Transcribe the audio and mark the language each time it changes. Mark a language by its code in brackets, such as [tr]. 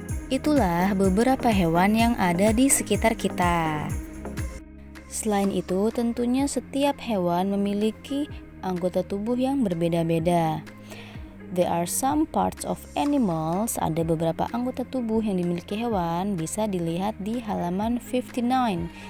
[id] Itulah beberapa hewan yang ada di sekitar kita. Selain itu, tentunya setiap hewan memiliki anggota tubuh yang berbeda-beda. [en] There are some parts of animals. [id] Ada beberapa anggota tubuh yang dimiliki hewan, bisa dilihat di halaman 59.